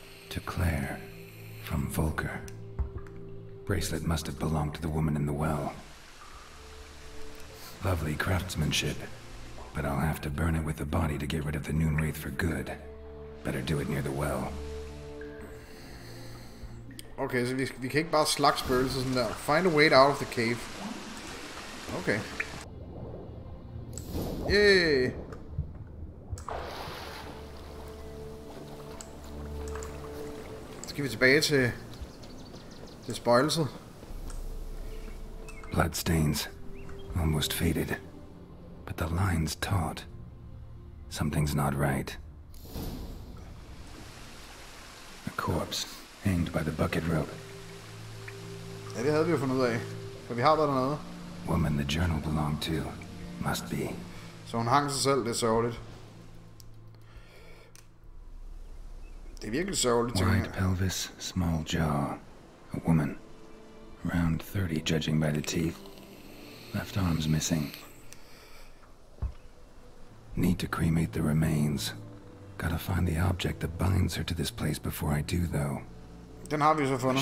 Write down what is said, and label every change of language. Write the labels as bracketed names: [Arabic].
[English] To Claire, from Volker. Bracelet must have belonged to the woman in the well. Lovely craftsmanship, but I'll have to burn it with the body to get rid of the Noonwraith for good. Better do it near the well. [Danish] Okay, så vi kan ikke bare slagte spøgelser sådan der. [English] Find a way out of the cave. [Danish] Okay. Yay! Så skal vi tilbage til spøgelset. [English] Bloodstains. Almost faded. But the line's taut. Something's not right. A corpse, hanged by the bucket rope. [Danish] Ja, det havde vi jo fundet ud af. For vi har været dernede. [English] Woman the journal belonged to. Must be. [Danish] Så hun hang sig selv, det er sørgeligt. Det er virkelig sørgeligt. [English] Wide pelvis, small jaw. A woman. Around 30, judging by the teeth. Left arm's missing. Need to cremate the remains. Gotta find the object that binds her to this place before I do, though. [Danish] Den har vi så fundet.